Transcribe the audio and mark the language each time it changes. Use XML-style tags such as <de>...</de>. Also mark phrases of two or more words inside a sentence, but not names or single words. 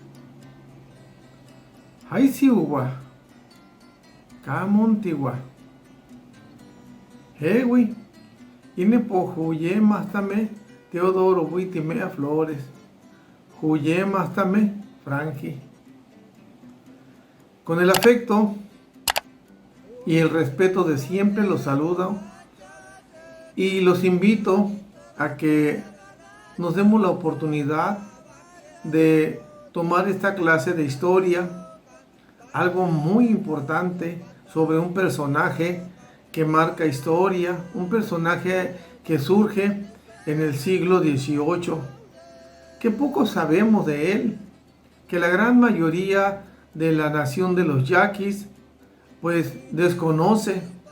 <yaq>Haisiwa, Camontigua. Hewi, Inepo Huye Mastame, Teodoro Huitimea Flores, Huye Mastame, Franji.</yaq> <es>Con el afecto y el respeto de siempre los saludo y los invito a que nos demos la oportunidad de tomar esta clase de historia, algo muy importante sobre un personaje que marca historia, un personaje que surge en el siglo XVIII, que poco sabemos de él, que la gran mayoría de la nación de los yaquis pues desconoce.</es>